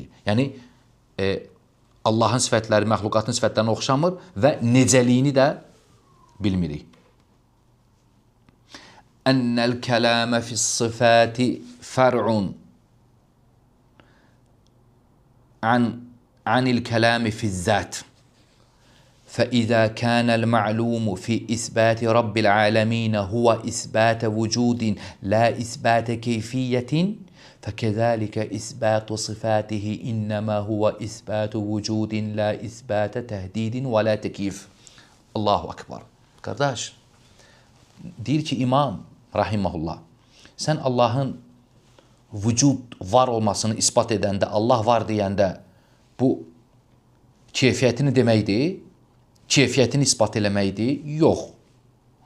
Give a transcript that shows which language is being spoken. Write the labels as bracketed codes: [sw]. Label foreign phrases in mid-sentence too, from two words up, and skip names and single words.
[az] Yəni, Allahın sifətləri, məxluqatın sifətlərinə oxşamır və necəliyini də bilmirik. [ar] أن الكلام في الصفات فرع عن الكلام في الذات. فإذا كان المعلوم في إثبات رب العالمين هو إثبات وجود لا إثبات كيفية فكذلك إثبات صفاته إنما هو إثبات وجود لا إثبات تهديد ولا تكييف. الله أكبر. [az] Qardaş, deyir ki, İmam rahiməhullah, sən Allahın vücud var olmasını ispat edəndə, Allah var deyəndə bu keyfiyyətini deməkdir, keyfiyyətini ispat eləməkdir? Yox. Düzdür?